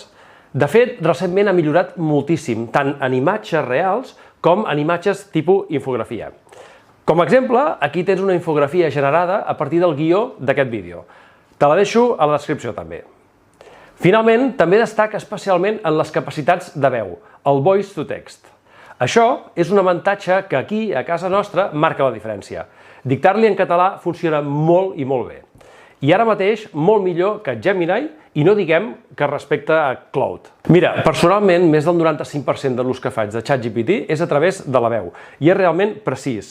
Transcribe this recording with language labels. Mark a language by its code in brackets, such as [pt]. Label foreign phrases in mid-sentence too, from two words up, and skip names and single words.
[ca] De fet, recentment ha millorat moltíssim, tant en imatges reals com en imatges tipus infografia. Com a exemple, aquí tens una infografia generada a partir del guió d'aquest vídeo. Te la deixo a la descripció també. Finalment, també destaca especialment en les capacitats de veu, el [en] voice to text. [ca] Això és un avantatge que aquí, a casa nostra, marca la diferència. Dictar-li en català funciona molt i molt bé. I ara mateix, molt millor que Gemini, i no diguem que respecte a Claude. Mira, personalment, més del 95% de l'ús que faig de ChatGPT és a través de la veu, i és realment precís.